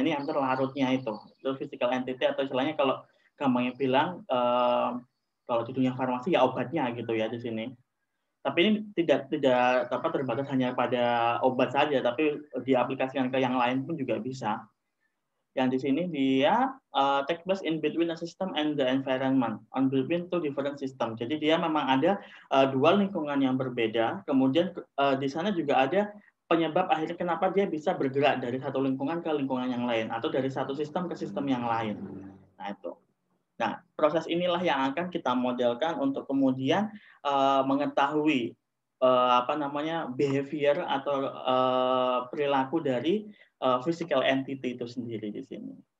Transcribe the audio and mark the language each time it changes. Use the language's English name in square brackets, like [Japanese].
[Indonesian] Nah, ini yang terlarutnya itu physical entity atau istilahnya kalau gampangnya bilang kalau di dunia farmasi ya obatnya gitu ya di sini. Tapi ini tidak dapat terbatas hanya pada obat saja, tapi diaplikasikan ke yang lain pun juga bisa. Yang di sini dia [English] take place in between a system and the environment, on between two different system. [Indonesian] Jadi dia memang ada dua lingkungan yang berbeda. Kemudian di sana juga ada penyebab akhirnya kenapa dia bisa bergerak dari satu lingkungan ke lingkungan yang lain, atau dari satu sistem ke sistem yang lain. Nah itu. Nah, proses inilah yang akan kita modelkan untuk kemudian mengetahui apa namanya behavior atau perilaku dari physical entity itu sendiri di sini.